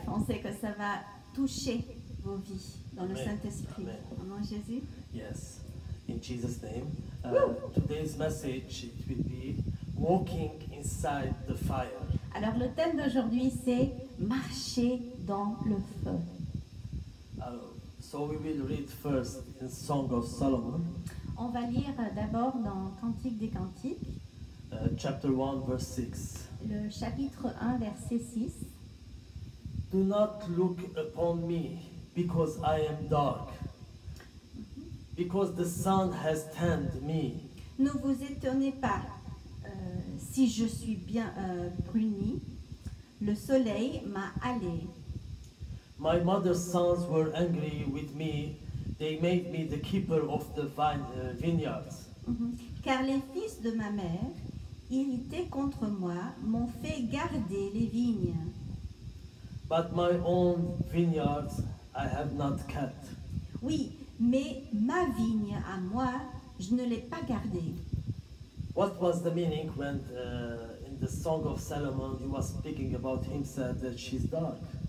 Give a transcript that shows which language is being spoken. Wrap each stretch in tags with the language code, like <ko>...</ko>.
<fr>On sait que ça va toucher vos vies dans le Saint-Esprit. Amen. Au nom de Jésus.</fr> <en>Yes, in Jesus' name. Today's message it will be walking inside the fire.</en> <fr>Alors le thème d'aujourd'hui, c'est marcher dans le feu.</fr> <en>So we will read first in Song of Solomon,</en> <fr>On va lire d'abord dans Cantique des Cantiques,</fr> <en>chapter 1, verse 6.</en> <fr>le chapitre 1, verset 6.</fr> <en>Do not look upon me, because I am dark, because the sun has tanned me.</en> <fr>Ne vous étonnez pas si je suis bien bruni, le soleil m'a hâlé.</fr> <en>My mother's sons were angry with me. They made me the keeper of the vineyards.</en> <fr>Car les fils de ma mère, irrités contre moi, m'ont fait garder les vignes.</fr> <en>But my own vineyards I have not kept.</en> <fr>Oui, mais ma vigne à moi, je ne l'ai pas gardée.</fr> <en>What was the meaning when in the Song of Solomon he was speaking about himself that she's dark?</en>